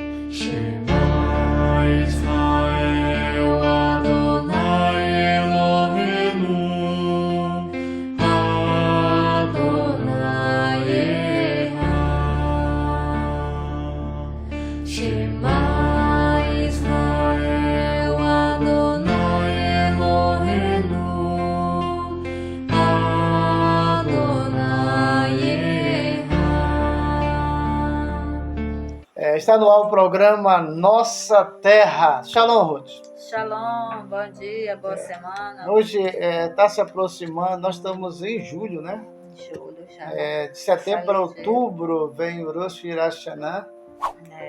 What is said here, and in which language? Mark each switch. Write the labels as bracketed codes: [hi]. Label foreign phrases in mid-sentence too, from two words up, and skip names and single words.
[he] שמע ישראל אדוני אלוהינו אדוני אחד. שמע ישראל אדוני אלוהינו אדוני אחד. [pt] Está no ar o programa Nossa Terra. Shalom, Ruth. Shalom, bom dia, boa semana. Hoje está se aproximando, nós estamos em julho, né? Julho já. De setembro para Feliz dia. outubro vem o Rosh Hashanah, É,